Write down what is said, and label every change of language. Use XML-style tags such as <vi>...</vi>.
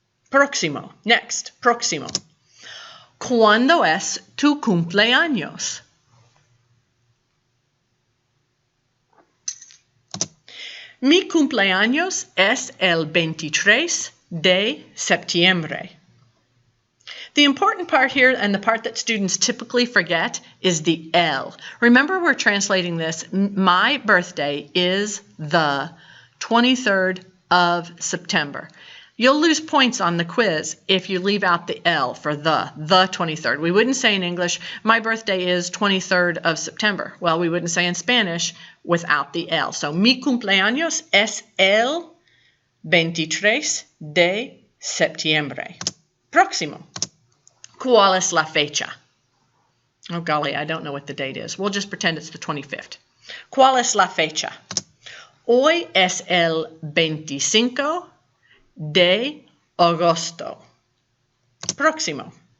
<es>Próximo,</es> <en>next,</en> <es>próximo. ¿Cuándo es tu cumpleaños? Mi cumpleaños es el 23 de septiembre.</es> <en>The important part here, and the part that students typically forget, is the L. Remember, we're translating this. My birthday is the 23rd of September. You'll lose points on the quiz if you leave out the L for the 23rd. We wouldn't say in English, my birthday is 23rd of September. Well, we wouldn't say in Spanish without the L.</en> <es>So, mi cumpleaños es el 23 de septiembre. Próximo. ¿Cuál es la fecha?</es> <en>Oh, golly, I don't know what the date is. We'll just pretend it's the 25th.</en> <es>¿Cuál es la fecha? Hoy es el 25 de agosto. Próximo.</es>